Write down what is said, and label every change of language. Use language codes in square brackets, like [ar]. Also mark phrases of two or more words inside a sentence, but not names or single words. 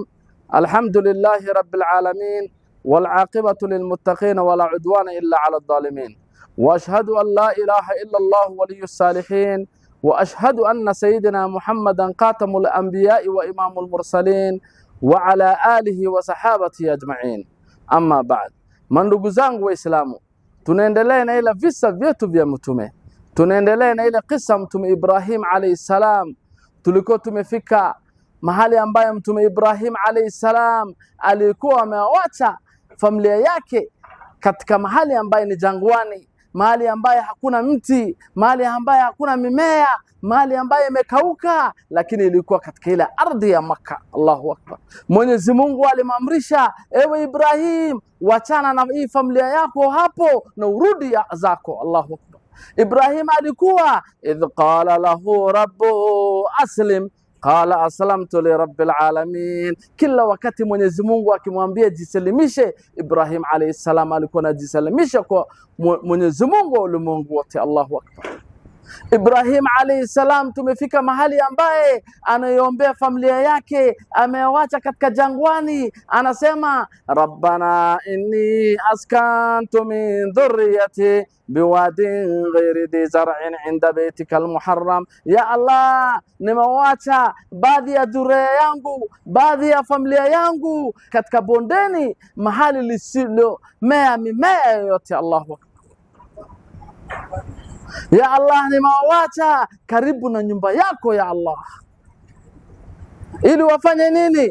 [ar] الحمد لله رب العالمين والعاقبة للمتقين ولا عدوان إلا على الظالمين، وأشهد أن لا إله إلا الله ولي الصالحين، وأشهد أن سيدنا محمدا خاتم الأنبياء وإمام المرسلين وعلى آله وصحابته أجمعين. أما بعد, [sw] mandugu zangu Waislamu, tunaendelea na ile visa vyetu vya mtume, tunaendelea na ile kisa mtume Ibrahim [ar] عليه السلام. [sw] Tulikuwa tumefika mahali ambayo mtume Ibrahim [ar] عليه السلام [sw] alikuwa amewacha familia yake katika mahali ambayo ni jangwani, mahali ambayo hakuna mti, mahali ambayo hakuna mimea, mahali ambayo imekauka, lakini ilikuwa katika ile ardhi ya Makka. [ar] الله أكبر. [sw] Mwenyezi Mungu alimamrisha, ewe Ibrahim, wachana na hii familia yako hapo na urudi zako. [ar] الله أكبر. Ibrahim alikuwa إذ قال له ربه أسلم قال أسلمت لرب العالمين. [sw] Kila wakati Mwenyezi Mungu akimwambia jisalimishe, Ibrahim [ar] عليه السلام [sw] alikuwa anajisalimisha kwa Mwenyezi Mungu wa ulimwengu wote. [ar] الله أكبر. Ibrahim عليه السلام [sw] tumefika mahali ambaye anaiombea familia yake, amewacha katika jangwani, anasema [ar] ربنا إني أسكنت من ذريتي بواد غير ذي زرع عند بيتك المحرم. يا الله, [sw] nimewacha baadhi ya dhuria yangu, baadhi ya familia yangu katika bondeni, mahali lisilo mimea yote. [ar] الله أكبر. يا الله, [sw] nimewacha karibu na nyumba yako ya Allah, ili wafanye nini?